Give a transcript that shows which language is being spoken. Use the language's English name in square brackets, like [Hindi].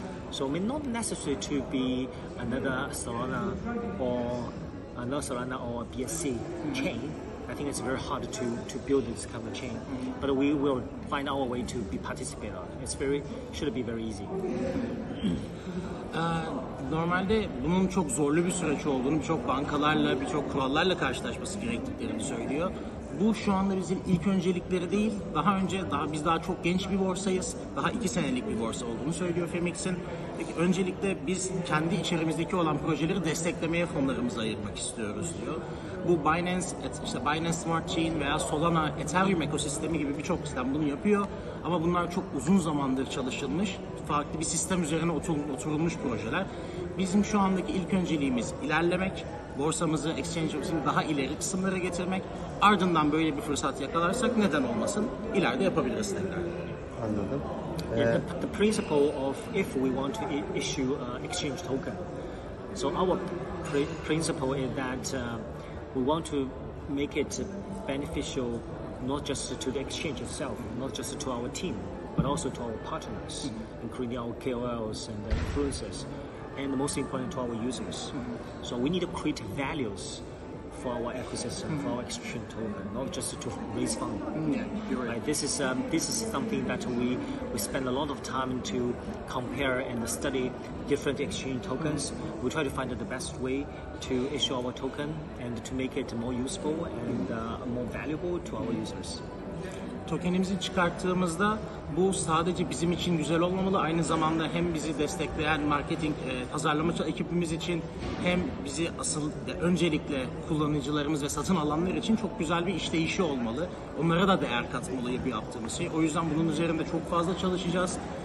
[English] So it may not necessarily to be another Solana or BSC chain. I think it's very hard to build this kind of chain, but we will find our way to be participate on it. Should be very easy. [Turkish] Normalde bunun çok zorlu bir süreç olduğunu, birçok bankalarla, birçok kurallarla karşılaşması gerektiklerini söylüyor. Bu şu anda bizim ilk öncelikleri değil. Biz daha çok genç bir borsayız. Daha 2 senelik bir borsa olduğunu söylüyor Phemex'in. Peki öncelikle biz kendi içerimizdeki olan projeleri desteklemeye fonlarımızı ayırmak istiyoruz diyor. Bu Binance Smart Chain veya Solana, Ethereum ekosistemi gibi birçok sistem bunu yapıyor. Ama bunlar çok uzun zamandır çalışılmış, farklı bir sistem üzerine oturulmuş projeler. Bizim şu andaki ilk önceliğimiz ilerlemek, borsamızı, exchange'imizi daha ileri kısımlara getirmek. Ardından böyle bir fırsat yakalarsak neden olmasın, ileride yapabiliriz tekrar. Anladım. [English] The principle of if we want to issue exchange token, so our principle is that we want to make it beneficial not just to the exchange itself, not just to our team, but also to our partners, including our KOLs and the influencers, and most important to our users. So we need to create values for our ecosystem, for our exchange token, not just to raise funds. Yeah, you're right. This is something that we spend a lot of time to compare and study different exchange tokens. We try to find the best way to issue our token and to make it more useful and more valuable to our users. [Turkish] Tokenimizi çıkarttığımızda bu sadece bizim için güzel olmamalı, aynı zamanda hem bizi destekleyen marketing, pazarlama ekibimiz için hem bizi öncelikle kullanıcılarımız ve satın alanlar için çok güzel bir işleyişi olmalı. Onlara da değer katmalı bu yaptığımız şey. O yüzden bunun üzerinde çok fazla çalışacağız.